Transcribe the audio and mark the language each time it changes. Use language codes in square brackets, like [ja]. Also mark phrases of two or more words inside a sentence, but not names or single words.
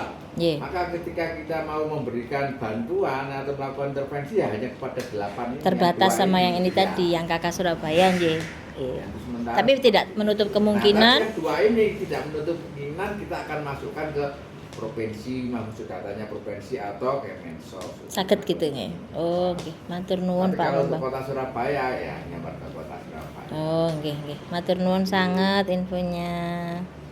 [id] Maka ketika kita mau memberikan bantuan atau melakukan intervensi ya hanya kepada 8 ini. Terbatas sama yang ini ya. tadi, yang kakak Surabaya nggih. Ya, tapi tidak menutup kemungkinan. Yang 2 ini tidak menutup kemungkinan kita akan masukkan ke provinsi, maksud katanya provinsi atau Kemensos. Sakit gitu nggih. Oh, nggih. [jv] Matur nuwun [id] Pak. Kalau untuk kota Surabaya ya hanya warga kota Surabaya. Oh, nggih nggih. [jv] Matur nuwun [id] sangat infonya.